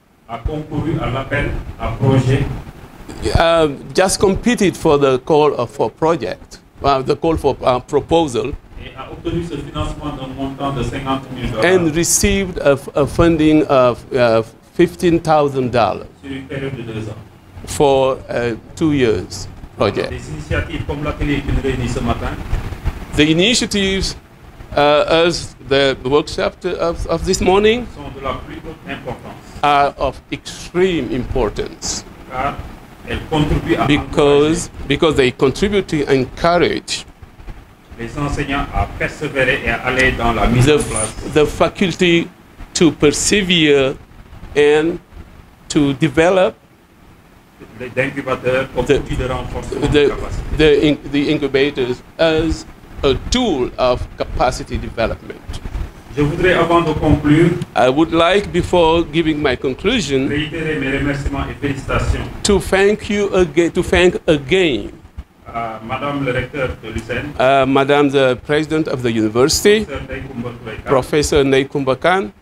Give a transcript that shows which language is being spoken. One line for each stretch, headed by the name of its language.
French: a concouru à l'appel à projet.
English: Just competed for the call for project, the call for proposal,
French: Et a obtenu ce financement d'un montant de $50,000
English: and received a funding of $15,000
French: sur une période de 2 ans.
English: for 2 years project.
French: Des initiatives comme l'atelier qui nous réunit ce matin
English: The initiatives as the workshop of this morning
French: sont de la plus haute importance
English: are of extreme importance
French: car elles contribuent à
English: because they contribute to encourage
French: les enseignants à persévérer et à aller dans la mise en place
English: the faculty to persevere and to develop
French: d'incubateurs comme outil de renforcement de capacité.
English: the incubators as a tool of capacity development.
French: Je voudrais, avant de conclure,
English: I would like, before giving my conclusion,
French: réitérer mes remerciements et félicitations
English: to thank again,
French: Madame le recteur de l'USAN,
English: Madame the President of the University, Professor Neikumba Khan.